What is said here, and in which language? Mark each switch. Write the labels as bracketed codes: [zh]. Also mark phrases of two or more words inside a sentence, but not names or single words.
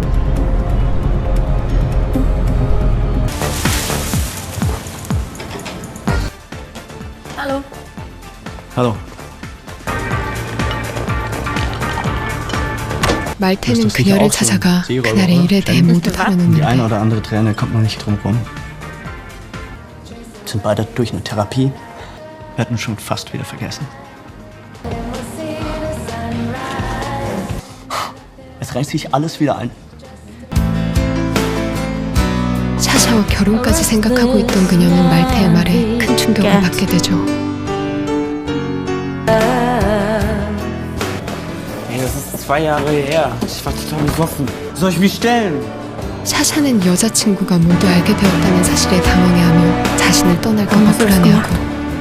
[de] Hallo. [ko] 말테는 [de] Ist das nicht [ko] 그녀를 [de] auch so ein [ko] 찾아가 [de] Seeräuber, [ko] 그날의 [de] oder? [ko] 일에 대해 [de] Ständig? [ko] 모두 [de] Die eine [ko] 털어놓는데 [de] oder andere Träne kommt man nicht drum rum. Sind beide durch eine Therapie. Wir hatten schon fast wieder vergessen. Es reißt sich alles wieder ein. [ko] 샤샤와 결혼까지 생각하고 있던 그녀는 말테의 말에 큰 충격을 받게 되죠. [de] Ey, das ist 2 Jahre her. Ich war total besoffen. Wie soll ich mich stellen? [ko] 샤샤는 여자친구가 모두 알게 되었다는 사실에 당황해하며 자신을 떠날까봐 불안해하고